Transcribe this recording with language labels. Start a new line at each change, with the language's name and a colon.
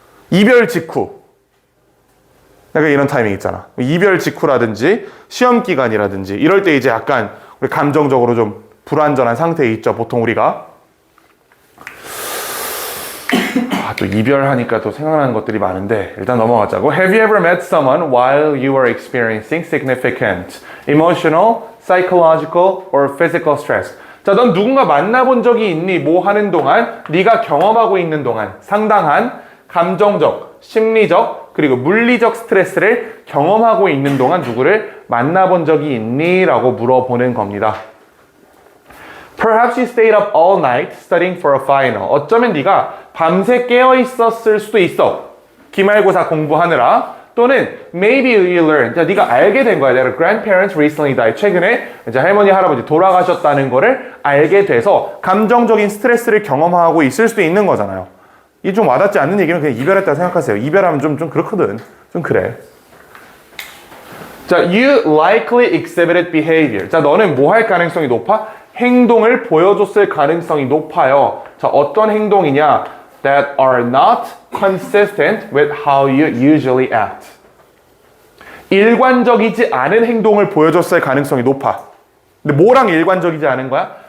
Korean: 이별 직후. 약간 이런 타이밍 있잖아. 이별 직후라든지 시험 기간이라든지 이럴 때 이제 약간 우리 감정적으로 좀 불안전한 상태에 있죠. 보통 우리가. 또 이별하니까 또 생각나는 것들이 많은데 일단 넘어가자고.
English: Have you ever met someone while you were experiencing significant emotional, psychological, or physical stress?
Korean: 자, 넌 누군가 만나본 적이 있니? 뭐 하는 동안? 네가 경험하고 있는 동안 상당한 감정적, 심리적, 그리고 물리적 스트레스를 경험하고 있는 동안 누구를 만나본 적이 있니? 라고 물어보는 겁니다.
English: Perhaps you stayed up all night studying for a final.
Korean: 어쩌면 네가 밤새 깨어 있었을 수도 있어. 기말고사 공부하느라. 또는
English: maybe you learned.
Korean: 자, 네가 알게 된 거야.
English: Their grandparents recently died.
Korean: 최근에 이제 할머니, 할아버지 돌아가셨다는 거를 알게 돼서 감정적인 스트레스를 경험하고 있을 수도 있는 거잖아요. 이 좀 와닿지 않는 얘기는 그냥 이별했다 생각하세요. 이별하면 좀 그렇거든. 좀 그래.
English: 자, you likely exhibited behavior.
Korean: 자, 너는 뭐 할 가능성이 높아? 행동을 보여줬을 가능성이 높아요. 자, 어떤 행동이냐?
English: That are not consistent with how you usually act.
Korean: 일관적이지 않은 행동을 보여줬을 가능성이 높아. 근데 뭐랑 일관적이지 않은 거야?